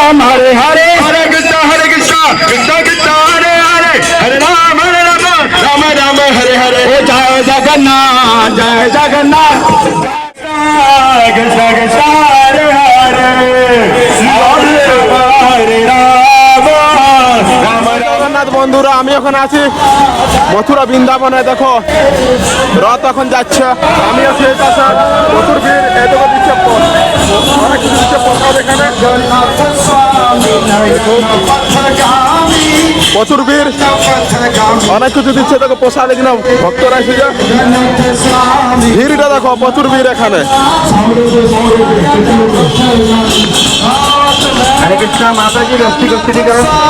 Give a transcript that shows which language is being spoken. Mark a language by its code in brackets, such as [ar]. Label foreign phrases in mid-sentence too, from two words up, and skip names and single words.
[sa] हरे हरे, हरे कृष्ण, कृष्ण कृष्ण, हरे हरे, हरे राम, राम राम, हरे हरे. ओह जय जगन्नाथ, जय जगन्नाथ, कृष्ण कृष्ण, हरे हरे, हरे राम, हरे राम, राम राम. [bn] বন্ধুরা আমি এখন আছি মথুরা বৃন্দাবনে। দেখো রথ এখন যাচ্ছে, আমি আছি এই পাশে। প্রচুর ভিড়, এই দেখো দিচ্ছে অনেক কিছু দিচ্ছে প্রসাদ এখানে, প্রচুর ভিড়, অনেক কিছু দিচ্ছে। দেখো প্রসাদ এখানে ভক্তরা এসেছে, ভিড়টা দেখো প্রচুর ভিড় এখানে। [hi] हरे कृष्णा माता जी रस्ती स्थिति करो